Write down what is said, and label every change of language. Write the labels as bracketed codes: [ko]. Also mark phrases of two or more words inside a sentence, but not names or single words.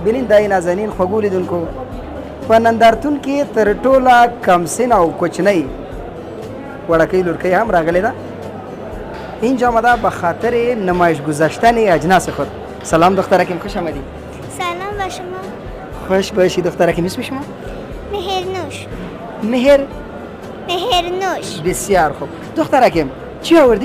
[ps] د نازنین خوږو لیدونکو په نندارتون کې تر ټوله کم سن او کوچنۍ وړکۍ لورکۍ هم راغلې ده. [fa] اینجا آمده به خاطر نمایش گذاشتن اجناس خود. سلام دختر حکیم، خوش آمدید. سلام به شما. خوش باشید دختر حکیم. اسم شما؟ مهرنوش. مهرنوش. بسیار خوب. دختر حکیم چی آوردی؟